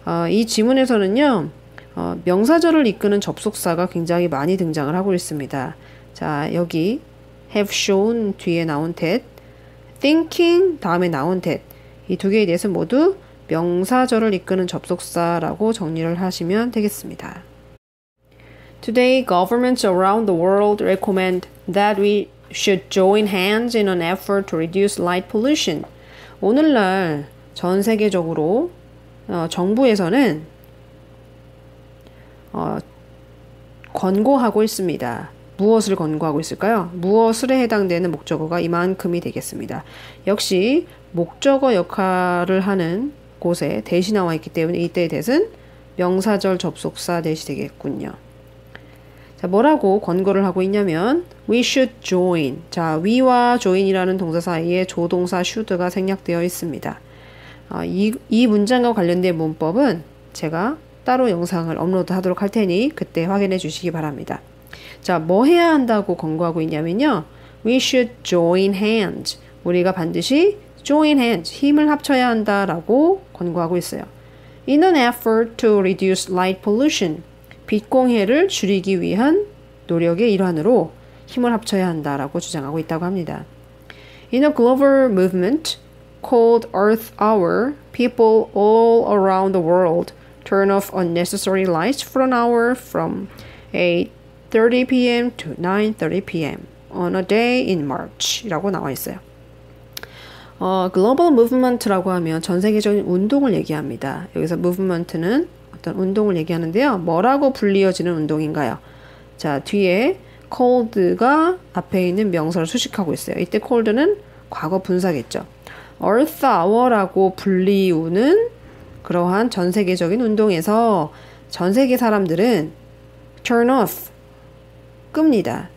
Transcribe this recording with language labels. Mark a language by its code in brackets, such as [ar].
[ko] 이 지문에서는요, 명사절을 이끄는 접속사가 굉장히 많이 등장을 하고 있습니다. 자, 여기 [en] have shown [ko] 뒤에 나온 that, thinking 다음에 나온 that 이 두 개에 대해서 모두 명사절을 이끄는 접속사라고 정리를 하시면 되겠습니다. [en] Today, governments around the world recommend that we should join hands in an effort to reduce light pollution. [ko] 오늘날 전 세계적으로 정부에서는 권고하고 있습니다. 무엇을 권고하고 있을까요? 무엇을에 해당되는 목적어가 이만큼이 되겠습니다. 역시 목적어 역할을 하는 곳에 대시 나와 있기 때문에 이때의 대신 명사절 접속사 대시 되겠군요. 자, 뭐라고 권고를 하고 있냐면 [en] we should join. [ko] 자, we와 join이라는 동사 사이에 조동사 should가 생략되어 있습니다. 이 문장과 관련된 문법은 제가 따로 영상을 업로드 하도록 할 테니 그때 확인해 주시기 바랍니다. 자, 뭐 해야 한다고 권고하고 있냐면요. [en] We should join hands. [ko] 우리가 반드시 [en] join hands. [ko] 힘을 합쳐야 한다라고 권고하고 있어요. [en] In an effort to reduce light pollution. [ko] 빛 공해를 줄이기 위한 노력의 일환으로 힘을 합쳐야 한다라고 주장하고 있다고 합니다. [en] In a global movement called Earth Hour, people all around the world turn off unnecessary lights for an hour from 8:30 p.m. to 9:30 p.m. on a day in March [ko] 라고 나와 있어요. 글로벌 무브먼트라고 하면 전 세계적인 운동을 얘기합니다. 여기서 무브먼트는 어떤 운동을 얘기하는데요. 뭐라고 불리어지는 운동인가요? 자, 뒤에 cold가 앞에 있는 명사를 수식하고 있어요. 이때 cold는 과거 분사겠죠. Earth Hour라고 불리우는 그러한 전 세계적인 운동에서 전 세계 사람들은 [en] turn off [ko] 끕니다.